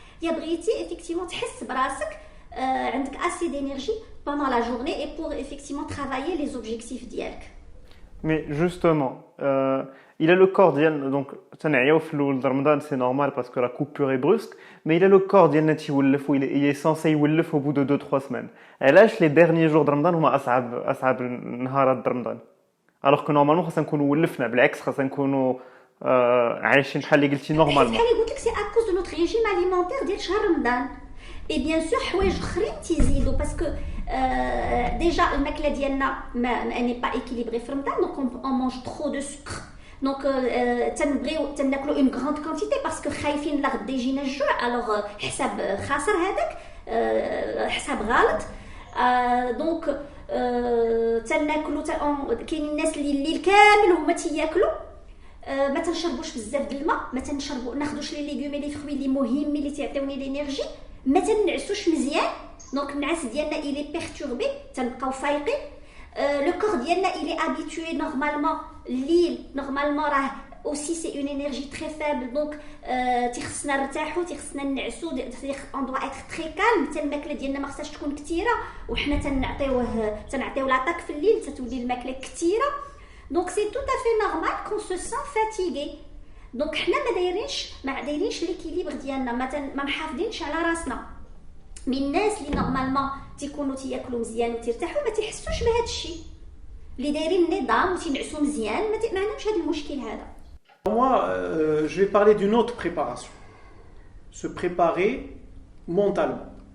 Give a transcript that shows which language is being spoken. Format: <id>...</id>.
<fr>Il y a بغيتي effectivement تحس براسك عندك assez d'énergie pendant la journée et pour effectivement travailler les objectifs ديالك. Mais justement, il a le corps ديالنا donc تنعياو في الاول رمضان c'est normal parce que la coupure est brusque, mais il a le corps ديالنا تيولف il est censé يولف au bout de 2-3 semaines.</fr> <ar>علاش les derniers jours de رمضان هما اصعب نهارات رمضان alors que normalement خاصنا نكونوا ولفنا بالعكس خاصنا نكونوا عايشين بحال اللي قلتي نورمالمون. بحال اللي قلت لك سي à cause de notre régime alimentaire ديال شهر رمضان.</ar> <fr>Et bien sûr حوايج اخرين تيزيدوا parce que déjà الماكله ديالنا elle n'est pas équilibrée في رمضان donc on mange trop de sucre.</fr> <ar>Donc تناكلوا une grande quantité parce que خايفين لا غدا يجينا الجوع alors حساب خاسر هذاك حساب غلط. دونك تناكلوا كاين الناس اللي الليل كامل هما تياكلوا ما تنشربوش بزاف د الماء ما ناخذوش لي ليغوم لي فروي اللي مهمين اللي تيعطيوني لينيرجي ما تنعسوش مزيان دونك النعاس ديالنا il est perturbé تنبقاو فايقين. Le corps ديالنا il est habitué normalement الليل normalement راه aussi c'est une énergie très faible donc تيخصنا نرتاحوا تيخصنا نعسوا on doit être très calme حتى الماكله ديالنا ما خصهاش تكون كثيره وحنا تنعطيو لاطاك في الليل تتولي الماكله كثيره donc c'est tout à fait normal qu'on se sent fatigué. donc حنا ما دايرينش ليكيليبر ديالنا ما محافظينش على راسنا من الناس اللي نورمالمون تيكونوا تياكلوا مزيان وترتاحوا ما تيحسوش بهذا الشيء اللي دايرين النظام وتينعسوا مزيان ما عندهمش هذا المشكل هذا.</ar> <fr>Moi, je vais parler d'une autre préparation. Se préparer mentalement.</fr>